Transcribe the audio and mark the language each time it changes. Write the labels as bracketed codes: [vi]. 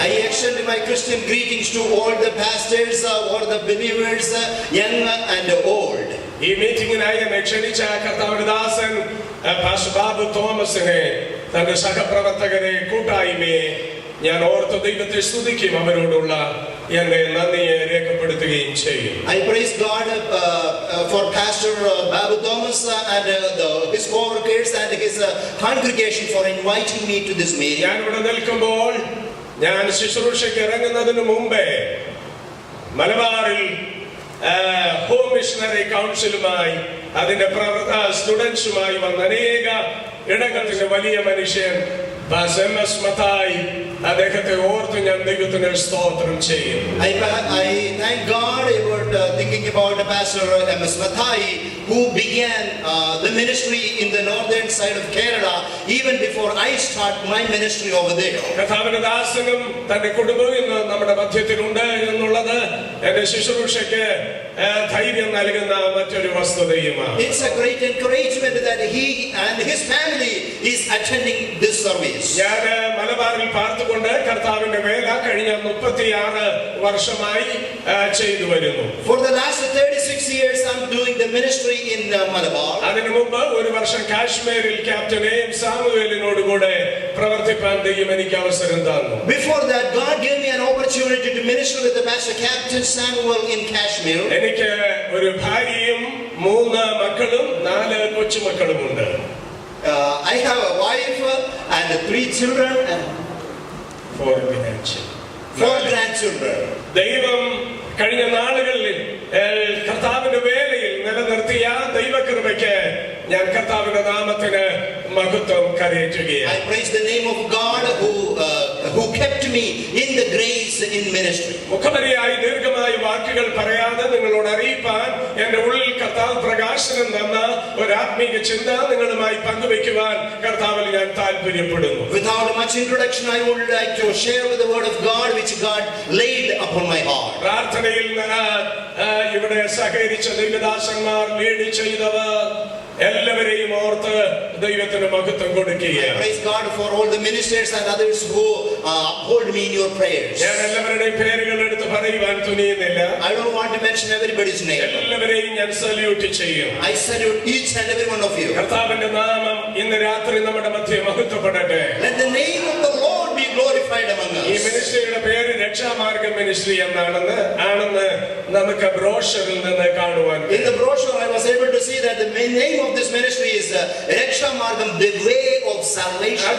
[en] I extend my Christian greetings to all the pastors, all the believers, young and old. [ml] ഈ മീറ്റിംഗിനായി എന്നെ ക്ഷണിച്ച കർത്താവിന്റെ ദാസൻ pastor Babu തോമസിനെ, തന്റെ സഹപ്രവർത്തകരെ, കൂട്ടായ്മയെ ഞാൻ ഓർത്ത് ദൈവത്തെ സ്തുതിക്കും, അവരോടുള്ള എന്റെ നന്ദിയെ രേഖപ്പെടുത്തുകയും ചെയ്യും. [en] I praise God for Pastor Babu Thomas and his co-workers and his congregation for inviting me to this meeting. [ml] ഞാൻ ഇവിടെ നിൽക്കുമ്പോൾ, ഞാൻ ശുശ്രൂഷയ്ക്ക് ഇറങ്ങുന്നതിന് മുമ്പേ മലബാറിൽ ഹോം മിഷണറി കൗൺസിലുമായി അതിന്റെ സ്റ്റുഡൻസുമായി വന്ന അനേക ഇടങ്ങളുടെ വലിയ മനുഷ്യൻ MS മത്തായി, അദ്ദേഹത്തെ ഓർത്ത് ഞാൻ ദൈവത്തിന് സ്തോത്രം ചെയ്യും. [en] I thank God about thinking about Pastor MS Mathai, who began the ministry in the northern side of Kerala even before I start my ministry over there. [ml] കർത്താവിന്റെ ദാസനും തന്റെ കുടുംബവും ഇന്ന് നമ്മുടെ മധ്യത്തിലുണ്ട് എന്നുള്ളത് എന്റെ ശുശ്രൂഷയ്ക്ക് ധൈര്യം നൽകുന്ന മറ്റൊരു വസ്തുതയുമാണ്. [en] It's a great encouragement that he and his family is attending this service. [ml] ഞാൻ മലബാറിൽ പാർത്തുകൊണ്ട് കർത്താവിന്റെ വേല കഴിഞ്ഞ 36 വർഷമായി ചെയ്തു വരുന്നു. [en] For the last 36 years I'm doing the ministry in Malabar. [ml] അതിനു മുമ്പ് ഒരു വർഷം കാശ്മീരിൽ ക്യാപ്റ്റൻ എം സാമുവേലിനോട് കൂടെ പ്രവർത്തിപ്പാൻ ദൈവം എനിക്ക് അവസരം തന്നു. [en] Before that, God gave me an opportunity to minister with the Pastor Captain Samuel in Kashmir. [ml] എനിക്ക് ഒരു ഭാര്യയും 3 മക്കളും 4 കൊച്ചുമക്കളുമുണ്ട്. [en] I have a wife and 3 children and 4 grandchildren. [ml] ദൈവം കഴിഞ്ഞ നാളുകളിൽ കർത്താവിന്റെ വേലയിൽ നിലനിർത്തിയ ദൈവകൃപയ്ക്ക് ഞാൻ കർത്താവിന്റെ നാമത്തിന് മഹത്വം കരയേറ്റുകയാണ്. [en] I praise the name of God who kept me in the grace in ministry. [ml] മുഖമരിയായി ദീർഘമായി വാക്കുകൾ പറയാതെ നിങ്ങളോട് അറിയിപ്പാൻ എന്റെ ഉള്ളിൽ കർത്താവ് പ്രകാശനം തന്ന ഒരു ആത്മീക ചിന്ത നിങ്ങളുമായി പങ്കുവെക്കുവാൻ കർത്താവിൽ ഞാൻ താല്പര്യപ്പെടുന്നു. [en] Without much introduction, I would like to share with the word of God which God laid upon my heart. [ml] പ്രാർത്ഥനയിൽ ഇവിടെ സഹകരിച്ച ദൈവദാസന്മാർ, ലീഡ് ചെയ്തവർ എല്ലാവരെയും ഓർത്ത് ദൈവത്തിന് മഹത്വം കൊടുക്കുകയാണ്. [en] I praise God for all the ministers and others who uphold me in your prayers. [ml] ഞാൻ എല്ലാവരുടെയും പേരുകൾ എടുത്ത് പറയുവാൻ തുനിയുന്നില്ല. [en] I don't want to mention everybody's name. [ml] എല്ലാവരെയും ഞാൻ സല്യൂട്ട് ചെയ്യും. [en] I salute each and every one of you. [ml] കർത്താവിന്റെ നാമം ഇന്ന് രാത്രി നമ്മുടെ മധ്യേ മഹത്വപ്പെടട്ടെ. [en] Let the name of the Lord be glorified among us. [ml] ഈ മിനിസ്ട്രിയുടെ പേര് രക്ഷാമാർഗം മിനിസ്ട്രി ആണെന്ന് നമുക്ക് ബ്രോഷറിൽ നിന്ന് കാണുവാൻ. [en] In the brochure I was able to see that the main name of this ministry is Rakshamargam, the way of salvation.